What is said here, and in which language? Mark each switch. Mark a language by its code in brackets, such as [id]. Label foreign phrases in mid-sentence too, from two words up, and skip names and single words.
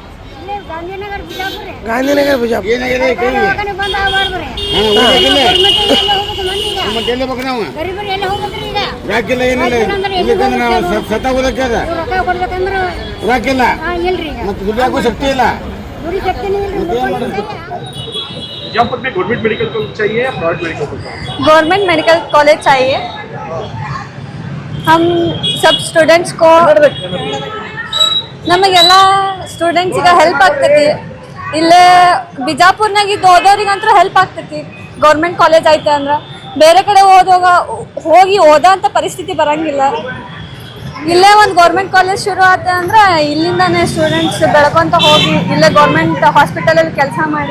[kn] ಗಾಂಧಿನಗರ ಬಿಜಾಪುರ. शक्ति ಇಲ್ಲ. [hi] बिजापुर में गवर्नमेंट मेडिकल कॉलेज चाहिए या प्राइवेट मेडिकल कॉलेज? गवर्नमेंट मेडिकल कॉलेज चाहिए. हम सब स्टूडेंट्स को [kn] ನಮಗೆಲ್ಲ ಸ್ಟೂಡೆಂಟ್ಸಿಗೆ ಹೆಲ್ಪ್ ಆಗ್ತೈತಿ. ಇಲ್ಲೇ ಬಿಜಾಪುರ್ನಾಗ ಓದೋರಿಗಂತೂ ಹೆಲ್ಪ್ ಆಗ್ತೈತಿ. ಗೌರ್ಮೆಂಟ್ ಕಾಲೇಜ್ ಐತೆ ಅಂದ್ರೆ ಬೇರೆ ಕಡೆ ಹೋಗಿ ಓದೋಂಥ ಪರಿಸ್ಥಿತಿ ಬರಂಗಿಲ್ಲ. ಇಲ್ಲೇ ಒಂದು ಗೌರ್ಮೆಂಟ್ ಕಾಲೇಜ್ ಶುರು ಆತ ಅಂದ್ರೆ ಇಲ್ಲಿಂದಾನೇ ಸ್ಟೂಡೆಂಟ್ಸ್ ಬೆಳ್ಕೊಂತ ಹೋಗಿ ಇಲ್ಲೇ ಗೌರ್ಮೆಂಟ್ ಹಾಸ್ಪಿಟಲಲ್ಲಿ ಕೆಲಸ ಮಾಡಿ.